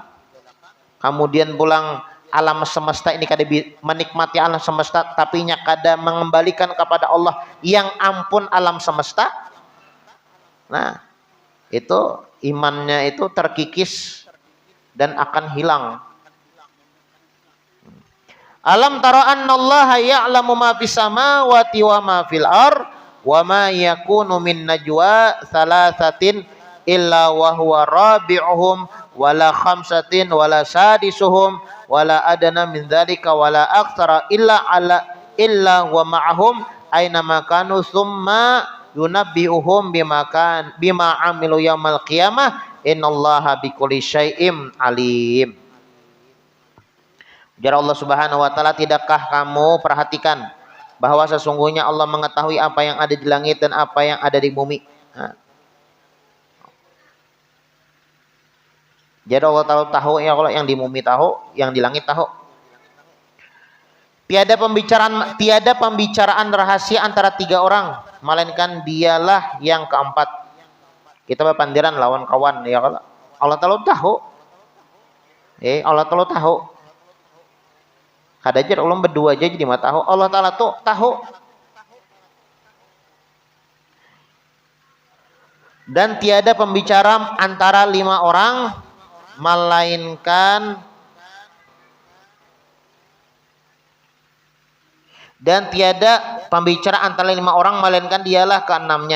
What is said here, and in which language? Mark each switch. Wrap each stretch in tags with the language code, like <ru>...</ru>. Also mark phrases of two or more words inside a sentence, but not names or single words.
<id>Kemudian pulang alam semesta ini kada menikmati alam semesta, tapi nya kada mengembalikan kepada Allah yang ampun alam semesta. Nah, itu imannya itu terkikis dan akan hilang.</id> <ar>ألم تر أن الله يعلم ما في السماوات وما في الأرض وما يكون من نجوى ثلاثة إلا وهو رابعهم ولا خمسة ولا سادسهم ولا أدنى من ذلك ولا أكثر إلا وما معهم أين ما كانوا ثم ينبئهم بما عملوا يوم القيامة إن الله بكل شيء عليم.</ar> <id>Ujar Allah</id> <ar>سبحانه وتعالى,</ar> <id>tidakkah kamu perhatikan bahwa sesungguhnya Allah mengetahui apa yang ada di langit dan apa yang ada di bumi. Nah. Jadi Allah tahu</id> <ar>يا الله,</ar> <id>yang di bumi tahu, yang di langit tahu. Tiada pembicaraan rahasia antara tiga orang, melainkan dialah yang keempat.</id> <bjn>Kita berpandiran lawan kawan</bjn> <ar>يا الله.</ar> <bjn>Allah tahu.</bjn> <id>Allah tahu.</id> <bjn>Kadajar ulun berdua aja jadi mah tahu.</bjn> <ar>الله تعالى</ar> <id>tuh tahu. Dan tiada pembicara antara lima orang melainkan dialah keenamnya.</id>